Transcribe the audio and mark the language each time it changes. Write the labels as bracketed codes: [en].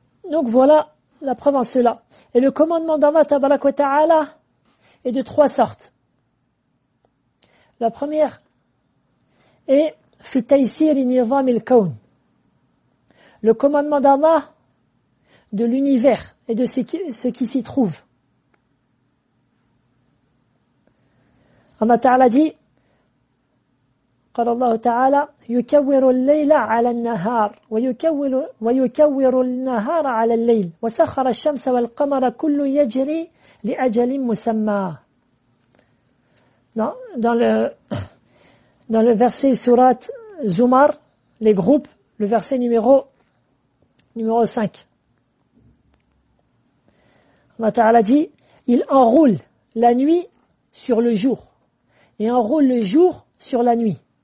[fr] Donc voilà la preuve en cela. Et le commandement d'Allah Tabaraka wa Ta'ala est de 3 sortes. La première est [ar] fi taysir nizam al-kawn. [fr] Le commandement d'Allah de l'univers et de ce qui s'y trouve. Allah Ta'ala dit [ar] قال الله تعالى يكور الليل على النهار ويكور النهار على الليل وسخر الشمس والقمر كل يجري لأجل مسمى. [fr] Dans le verset surat Zumar, les groupes, le verset numéro 5. Allah Ta'ala dit, il enroule la nuit sur le jour et enroule le jour sur la nuit.